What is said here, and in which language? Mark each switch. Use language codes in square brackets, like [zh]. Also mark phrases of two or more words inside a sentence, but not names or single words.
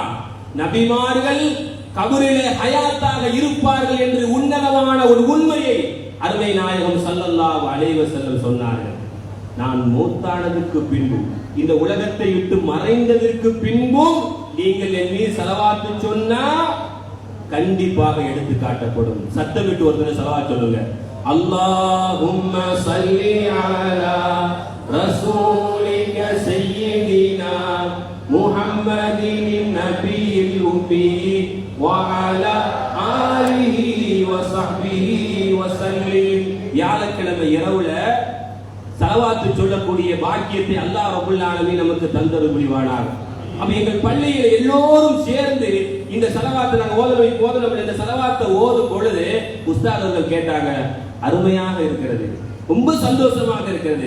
[ta] நபிமார்கள் கபரிலே ஹயாத்தாக இருப்பார்கள் என்று உன்னதமான ஒரு உண்மையை அருமை நாயகம் [ar] صلى الله عليه وسلم [ta] சொன்னார்கள். நான் மூத்தானதுக்கு பின்பு, இந்த உலகத்தை விட்டு மறைந்ததற்கு பின்பும் நீங்கள் என் மீது ஸலவாத்து சொன்னா கண்டிப்பாக எடுத்து காட்டப்படும். சத்தமிட்டு ஒருத்தர் ஸலவாத் சொல்லுங்க. [ar] اللهم صل على رسولك سيدنا محمد النبي الأمي وعلى آله وصحبه وسلم. [ta] வியாழக்கிழமை இரவுல ஸலவாத்து சொல்லக்கூடிய பாக்கியத்தை [ar] الله رب العالمين [ta] நமக்கு தந்தருள் புரிவானாக. அப்ப எங்கள் பள்ளியில் எல்லோரும் சேர்ந்து இந்த ஸலவாத்தை நாங்க ஓதணும். இந்த ஸலவாத்தை ஓதும் பொழுது உஸ்தாத் அவர்கள் கேட்டாங்க, அருமையாக இருக்கிறது, ரொம்ப சந்தோஷமாக இருக்கிறது.